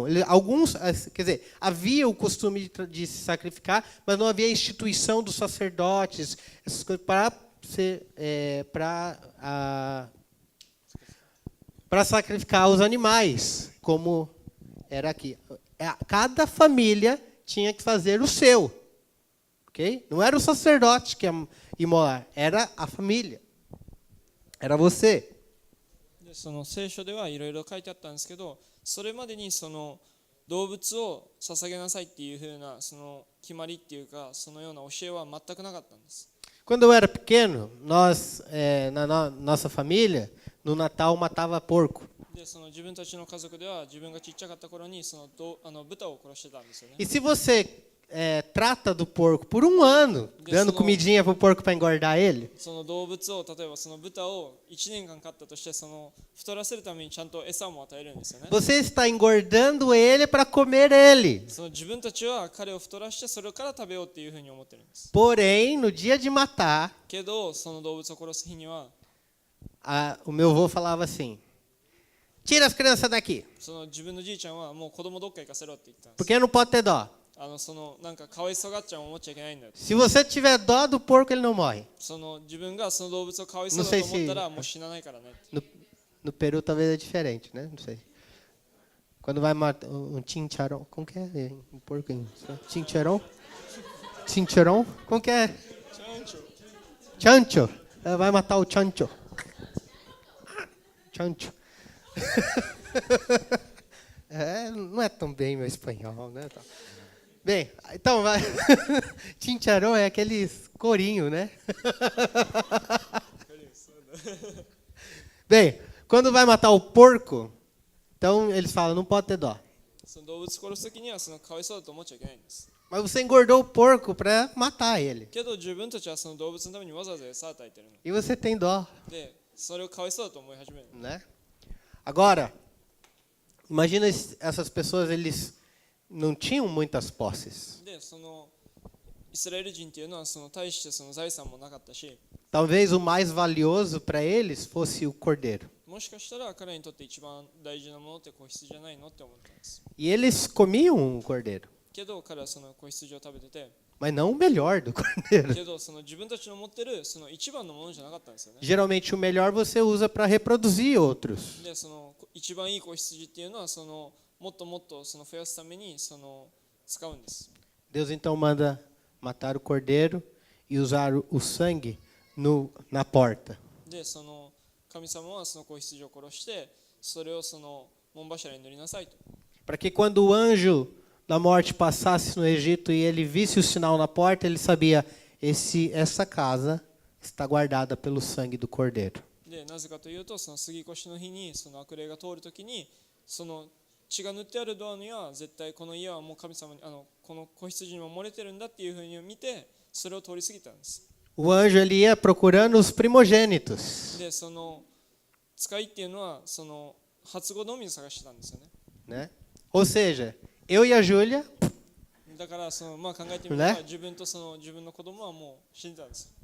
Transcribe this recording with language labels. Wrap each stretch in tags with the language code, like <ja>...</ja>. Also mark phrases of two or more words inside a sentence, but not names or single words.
<pt>Alguns, quer dizer, havia o costume de se sacrificar, mas não havia a instituição dos sacerdotes, essas coisas para sacrificar os animais, como era aqui. Cada família tinha que fazer o seu. Okay? Não era o sacerdote que ia imolar, era a família. Era você.</pt> <ja>でその聖書ではいろいろ書いてあったんですけど、それまでにその動物を捧げなさいっていう風なその決まりっていうか、そのような教えは全くなかったんです。</ja> <pt>Quando eu era pequeno, nós, na nossa família, no Natal matava porco.</pt> <ja>でその自分たちの家族では自分がちっちゃかった頃にその豚を殺してたんですよね。</ja> <pt>E se você trata do porco por um ano, dando comidinha pro porco para engordar ele,</pt> <ja>その動物を例えばその豚を1年間飼ったとしてその太らせるためにちゃんと餌も与えるんですよね。</ja> <pt>você está engordando ele para comer ele.</pt> <ja>その自分たちは彼を太らしてそれから食べようっていうふうに思ってるんです。</ja> <pt>Porém, no dia de matar,</pt> <ja>けどその動物を殺す日には</ja> <pt>o meu avô falava assim: tira as crianças daqui,</pt> <ja>その自分のじいちゃんはもう子供どっか行かせろって言ったんです。</ja> <pt>porque não pode ter dó.</pt> <ja>そのなんかかわいそうがっちゃんを思っちゃいけないんだよ。</ja> <pt>Se você tiver dó do porco, ele não morre.</pt> <ja>その自分がその動物をかわいそうだと思ったらもう死なないからね。</ja> <pt>No Peru talvez é diferente, né? Não sei. Quando vai matar um chincharon, como que é um porco em chincharon? Chincharon? Como que é? Chancho. Vai matar o chancho. Chancho. Não é tão bem meu espanhol, né? Bem, então vai. Chincharon é aqueles corinho, né? Bem, quando vai matar o porco, então eles falam, não pode ter dó.</pt> <ja>その動物殺すときにはそのかわいそうだと思っちゃいけないんです。</ja> <pt>Mas você engordou o porco para matar ele.</pt> <ja>けど自分たちはその動物のためにわざわざ餌を与えてるの。</ja> <pt>E você tem dó,</pt> <ja>で、それをかわいそうだと思い始める。</ja> <pt>né? Agora, imagina essas pessoas, eles não tinham muitas posses.</pt> <ja>で、そのイスラエル人っていうのはその大してその財産もなかったし、</ja> <pt>Talvez o mais valioso para eles fosse o cordeiro.</pt> <ja>もしかしたら彼にとって一番大事なものって子羊じゃないのって思ったんです。</ja> <pt>E eles comiam o cordeiro,</pt> <ja>けど彼はその子羊を食べてて、</ja> <pt>mas não o melhor do cordeiro.</pt> <ja>けどその自分たちの持ってるその一番のものじゃなかったんですよね。</ja> <pt>Geralmente o melhor você usa para reproduzir outros.</pt> <ja>で、その一番いい子羊っていうのはそのもっともっとその増やすためにその使うんです。</ja> <pt>Deus então manda matar o cordeiro e usar o sangue na porta.</pt> <ja>で、その神様はその子羊を殺してそれをその門柱に塗りなさいと。</ja> <pt>Para que quando o anjo da morte passasse no Egito e ele visse o sinal na porta, ele sabia, essa casa está guardada pelo sangue do cordeiro.</pt> <ja>で、なぜかというとその杉越の日にその悪霊が通るときにその血が塗ってあるドアには絶対この家はもう神様にこの子羊にも漏れてるんだっていうふうに見てそれを通り過ぎたんです。</ja> <pt>O anjo ele ia procurando os primogênitos,</pt> <ja>で、その使いっていうのはその初子のみを探してたんですよね。</ja> <pt>né? Ou seja, eu e a Júlia,</pt> <ja>だからそのまあ考えてみれば自分とその自分の子供はもう死んでたんです。</ja>